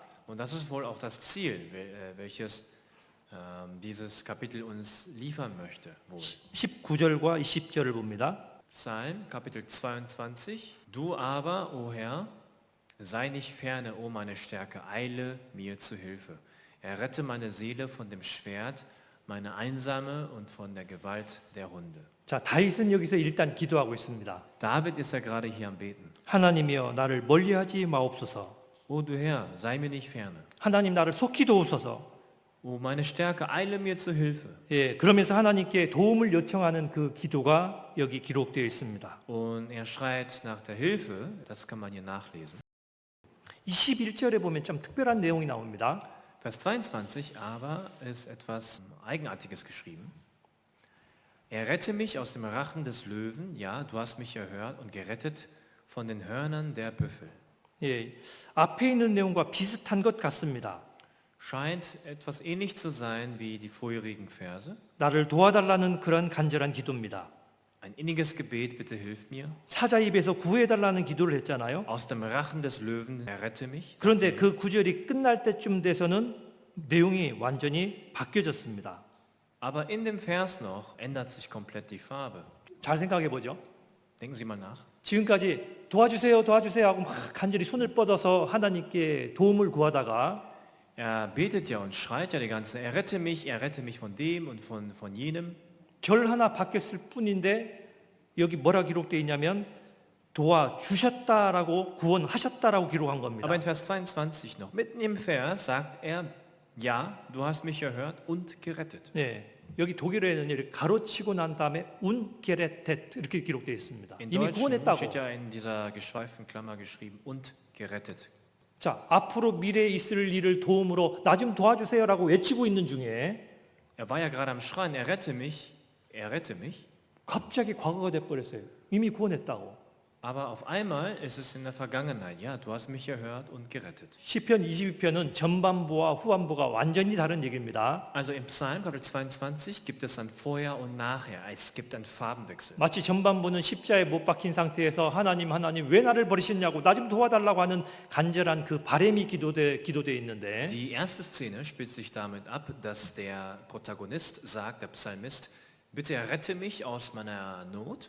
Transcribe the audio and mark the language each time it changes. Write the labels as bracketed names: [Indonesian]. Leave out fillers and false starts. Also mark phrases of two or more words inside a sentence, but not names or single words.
[German] Und das ist wohl auch das Ziel, welches dieses Kapitel uns liefern möchte. Wohl. [Korean] 19절과 20절을 봅니다. [German] Psalm Kapitel 22. Du aber, o Herr, sei nicht ferne, o meine Stärke, eile mir zu Hilfe. Errette meine Seele von dem Schwert, meine Einsame und von der Gewalt der Hunde. [Korean] 자, 다윗은 여기서 일단 기도하고 있습니다. [German] David ist ja gerade hier am Beten. [Korean] 하나님이여 나를 멀리하지 마옵소서. [German] O du Herr, sei mir nicht ferne. [Korean] 하나님 나를 속히 도우소서. [German] O meine Stärke, eile mir zu Hilfe. [Korean] 예, 그러면서 하나님께 도움을 요청하는 그 기도가 여기 기록되어 있습니다. [German] Und er schreit nach der Hilfe, das kann man hier nachlesen. [Korean] 21절에 보면 좀 특별한 내용이 나옵니다. [German] Vers 22 aber ist etwas Eigenartiges geschrieben. Errette mich aus dem Rachen des Löwen, ja, du hast mich erhört und gerettet von den Hörnern der Büffel. [Korean] 예, 앞에 있는 내용과 비슷한 것 같습니다. [German] Scheint etwas ähnlich zu sein wie die vorherigen Verse. [Korean] 나를 도와달라는 그런 간절한 기도입니다. [German] Ein inniges Gebet, bitte hilf mir. [Korean] 사자 입에서 구해달라는 기도를 했잖아요. [German] Aus dem Rachen des Löwen errette mich. [Korean] 그런데 그 구절이 끝날 때쯤 돼서는 내용이 완전히 바뀌어졌습니다. [German] Aber in dem Vers noch ändert sich komplett die Farbe. [Korean] 잘 생각해 보죠. [German] Denken Sie mal nach. [Korean] 지금까지 도와주세요, 도와주세요 하고 막 간절히 손을 뻗어서 하나님께 도움을 구하다가 [German] Er betet ja und schreit ja die ganze Zeit, errette mich von dem und von jenem. [Korean] 절 하나 바뀌었을 뿐인데 여기 뭐라 기록되어 있냐면 도와주셨다라고 구원하셨다라고 기록한 겁니다. [German] Aber in Vers 22 noch, mitten im Vers sagt er, ja, du hast mich erhört und gerettet. [Korean] 네, 여기 독일어에는 이렇게 가로치고 난 다음에 [German] und gerettet [Korean] 이렇게 기록되어 있습니다. [German] In [Korean] 이미 [German] Deutsch [Korean] 구원했다고. [German] steht ja in dieser geschweiften Klammer geschrieben und gerettet. [Korean] 자, 앞으로 미래에 있을 일을 도움으로 나 좀 도와주세요라고 외치고 있는 중에 [German] Er war ja gerade am Schreien, errette mich. [Korean] 갑자기 과거가 돼 버렸어요. 이미 구원했다고. [German] Aber auf einmal ist es in der Vergangenheit. Ja, du hast mich erhört und gerettet. [Korean] 시편 22편은 전반부와 후반부가 완전히 다른 얘기입니다. [German] Also im Psalm Kapitel 22 gibt es ein Vorher und Nachher. Es gibt einen Farbenwechsel. [Korean] 마치 전반부는 십자에 못 박힌 상태에서 하나님 왜 나를 버리셨냐고 나 좀 도와달라고 하는 간절한 그 바람이 기도돼 있는데 [German] Die erste Szene spielt sich damit ab, dass der Protagonist sagt, der Psalmist, bitte rette mich aus meiner Not.